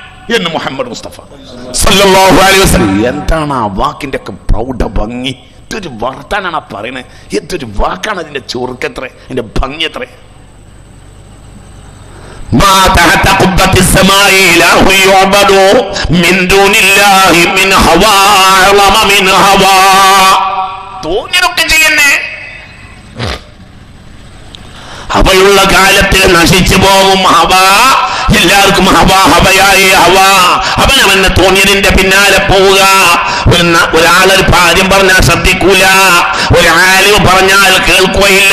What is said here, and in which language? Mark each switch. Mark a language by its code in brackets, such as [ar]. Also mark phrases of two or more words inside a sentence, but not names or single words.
[ml] എന്ന് മുഹമ്മദ് മുസ്തഫ [ar] صلى الله عليه وسلم. [ml] എന്താണ് ആ വാക്കിന്റെ ഒക്കെ പ്രൗഢ ഭംഗി! എന്തൊരു വർത്താനാണ് ആ പറയുന്നത്! എന്തൊരു വാക്കാണ്! അതിന്റെ ചുറുക്കെത്ര, അതിന്റെ ഭംഗി എത്ര! [ar] ما تحت قبة السماء إله يعبد من دون الله من هوى أعظم من هوى. [ml] തോന്നിയൊക്കെ ചെയ്യുന്നേ ഹവയുള്ള കാലത്തിൽ നശിച്ചു പോകും. ഹവ എല്ലാവർക്കും ഹവയായി അവനവന് തോന്നിയതിന്റെ പിന്നാലെ പോവുക. ഒരാളൊരു കാര്യം പറഞ്ഞാൽ ശ്രദ്ധിക്കൂല, ഒരാളിവ് പറഞ്ഞാൽ കേൾക്കുകയില്ല.